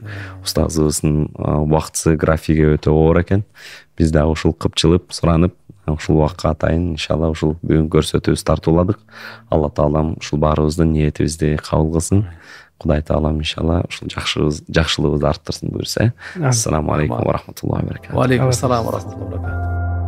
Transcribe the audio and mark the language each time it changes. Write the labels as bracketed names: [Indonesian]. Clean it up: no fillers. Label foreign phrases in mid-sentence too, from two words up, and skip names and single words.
[Kyrgyz] Устазыбыздын убактысы, графиги өтө оор экен. Биз да ушул кыпчылып, суранып, ушул убакка атайын иншалла ушул бүгүн көрсөтүүбүз тартууладык. Алла таалам ушул баарыбыздын ниетибизди кабыл кылсын. Кудай таалам иншалла ушул жакшылыгыбызды арттырсын буюрса. [Arabic] السلام عليكم ورحمة الله وبركاته. وعليكم السلام ورحمة الله وبركاته.